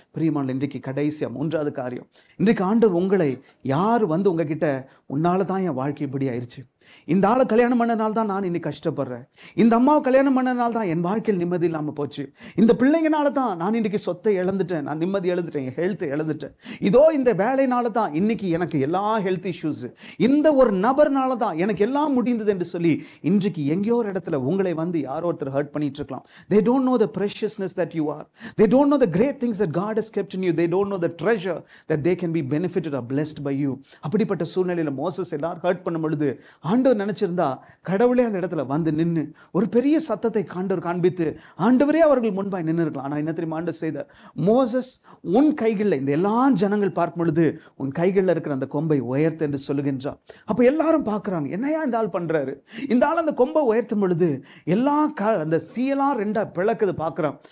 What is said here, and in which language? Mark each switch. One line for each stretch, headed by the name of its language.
Tamil: பிரியமான இன்றைக்கு கடைசியாக 3வது காரியம், இன்றைக்கு ஆண்டவர் உங்களை யார் வந்து உங்ககிட்ட, உன்னால தான் என் வாழ்க்கை இப்படி ஆயிடுச்சு, இந்த ஆளை கல்யாணம் பண்ணனால தான் நான் இன்னைக்கு கஷ்டப்படுறேன், இந்த அம்மாவை கல்யாணம் பண்ணனால தான் என் வாழ்க்கையில் நிம்மதி இல்லாமல் போச்சு, இந்த பிள்ளைங்கனால தான் நான் இன்னைக்கு சொத்தை இழந்துட்டேன், நான் நிம்மதி இழந்துட்டேன், என் ஹெல்த்தை இழந்துட்டேன், இதோ இந்த வேலைனால தான் இன்னைக்கு எனக்கு எல்லா ஹெல்த் இஷ்யூஸ், இந்த ஒரு நபர்னால தான் எனக்கு எல்லாம் முடிந்தது என்று சொல்லி இன்றைக்கு எங்கேயோ ஒரு இடத்துல உங்களை வந்து யாரோ ஒருத்தர் ஹர்ட் பண்ணிட்டு இருக்கலாம்.
English: They don't know the preciousness that you are, they don't know the great things that God has kept in you, they don't know the treasure that they can be benefited or blessed by you.
Tamil: அப்படிப்பட்ட சூழ்நிலையில் Moses எல்லாரும் hurt பண்ணும் பொழுது ஆண்டவர் நினைச்சிருந்தா கடவுளே அந்த இடத்துல வந்து நின்று ஒரு பெரிய சத்தத்தை காண்பித்து ஆண்டவரே அவர்கள் முன்பாய் நின்று இருக்கலாம். ஆனால் என்ன தெரியுமா ஆண்டவர் செய்தார்? மோசஸ், உன் கைகளில் இந்த எல்லா ஜனங்கள் பார்க்கும் பொழுது உன் கைகளில் இருக்கிற அந்த கொம்பை உயர்த்து என்று சொல்லுகின்றார். அப்போ எல்லாரும் பார்க்குறாங்க, என்னையா இந்த ஆள் பண்றாரு? இந்த ஆள் அந்த கொம்பை உயர்த்தும் பொழுது எல்லா அந்த சீயெல்லாம் ரெண்டா பிளக்குது பார்க்குறான்.